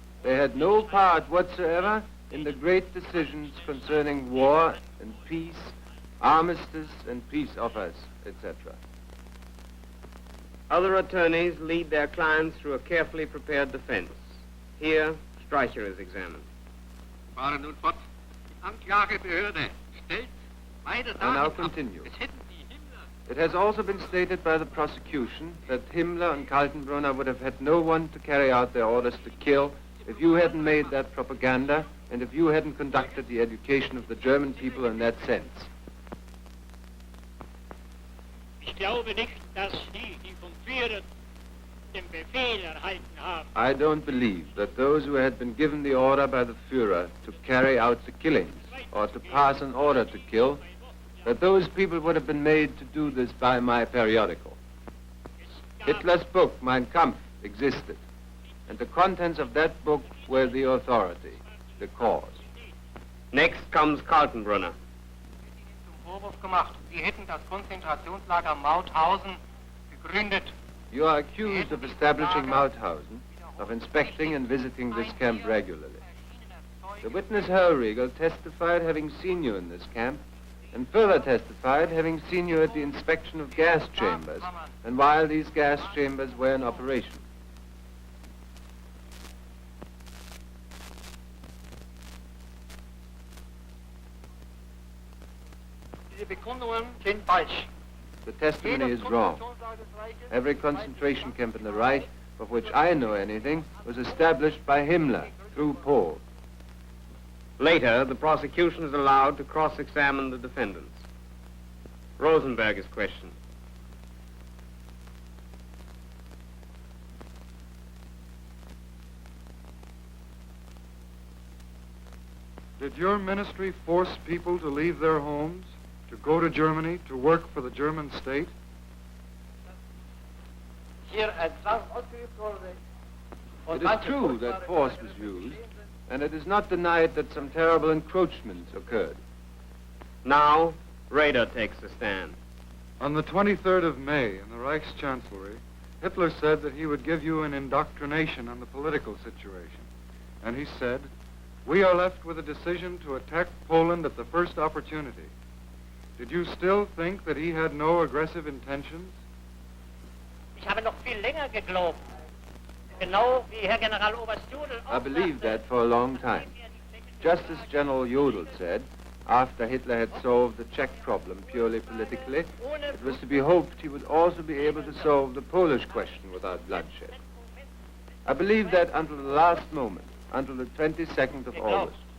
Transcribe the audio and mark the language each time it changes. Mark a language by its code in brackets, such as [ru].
[en] They had no part whatsoever in the great decisions concerning war and peace, armistice and peace offers, etc. Other attorneys lead their clients through a carefully prepared defense. Here, Streicher is examined. [de] Fahren nun fort. Die Anklagebehörde stellt weiter [en] I now [de] damit ab, [en] continue. [de] es hätten die Himmler [en] It has also been stated by the prosecution that Himmler and Kaltenbrunner would have had no one to carry out their orders to kill if you hadn't made that propaganda and if you hadn't conducted the education of the German people in that sense. [de] Ich glaube nicht, dass die vom Führer den Befehl erhalten haben. [en] I don't believe that those who had been given the order by the Führer to carry out the killings or to pass an order to kill, that those people would have been made to do this by my periodical. Hitler's book, Mein Kampf, existed, and the contents of that book were the authority, the cause. Next comes Kaltenbrunner. [de] Vorwurf gemacht, Sie hätten das Konzentrationslager Mauthausen gegründet. [en] You are accused of establishing Mauthausen, of inspecting and visiting this camp regularly. The witness Hellriegel testified having seen you in this camp, and further testified having seen you at the inspection of gas chambers, and while these gas chambers were in operation. [de] Diese Bekundungen sind falsch. [en] The testimony is wrong. Every concentration camp in the Reich, of which I know anything, was established by Himmler through Paul. Later, the prosecution is allowed to cross-examine the defendants. Rosenberg is questioned. Did your ministry force people to leave their homes, to go to Germany, to work for the German state? [de] Hier ein Zwang ausgeübt wurde. [en] It is true that force was used, and it is not denied that some terrible encroachments occurred. Now, Raeder takes the stand. On the 23rd of May, in the Reichschancellery, Hitler said that he would give you an indoctrination on the political situation. And he said, "We are left with a decision to attack Poland at the first opportunity." Did you still think that he had no aggressive intentions? [de] Ich habe noch viel länger geglaubt. Genau wie Herr Generaloberst Jodl [en] I believed that for a long time. Just as General Jodl said, after Hitler had solved the Czech problem purely politically, it was to be hoped he would also be able to solve the Polish question without bloodshed. I believed that until the last moment, until the 22nd of August.